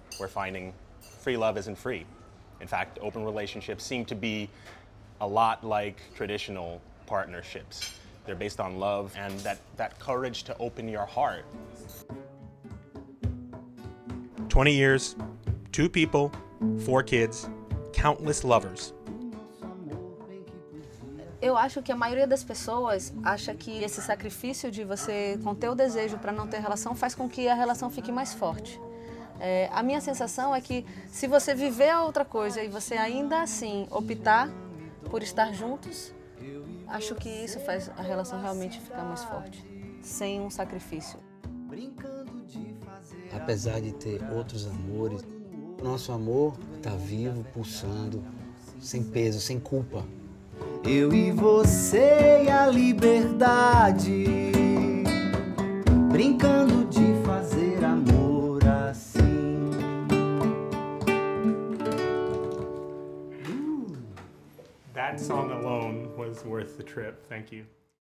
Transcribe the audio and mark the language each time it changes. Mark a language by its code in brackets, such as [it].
[en] We're finding free love isn't free. In fact, open relationships seem to be a lot like traditional partnerships. They're based on love and that courage to open your heart. 20 years, 2 people, 4 kids, countless lovers. [pt] Eu acho que a maioria das pessoas acha que esse sacrifício de você conter o desejo para não ter relação faz com que a relação fique mais forte. A minha sensação é que se você viver a outra coisa e você ainda assim optar por estar juntos, acho que isso faz a relação realmente ficar mais forte, sem um sacrifício. Apesar de ter outros amores, nosso amor está vivo, pulsando, sem peso, sem culpa. Eu e você e a liberdade, brincando de fazer amor assim. [en] song alone was worth the trip. Thank you.